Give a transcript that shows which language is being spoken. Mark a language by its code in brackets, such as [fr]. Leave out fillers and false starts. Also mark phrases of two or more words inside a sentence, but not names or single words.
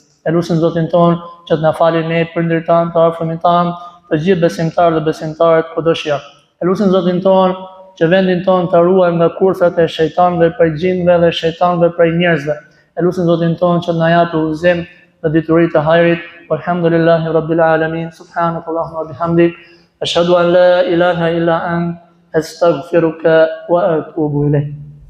[sq] E lutim Zotin ton që të na falë ne prindërit tanë, të afërmit tanë, të gjithë besimtarët dhe besimtarët kudo që janë. E lutim Zotin ton që vendin ton të ruajmë nga kurthat e shejtanëve, prej gjinëve dhe shejtanëve prej njerëzve. E lutim Zotin ton që na japë udhëzim dhe dituri të hajrit. [ar] والحمد لله رب العالمين. سبحانك اللهم وبحمدك، أشهد أن لا إله إلا أنت، أستغفرك وأتوب إليك.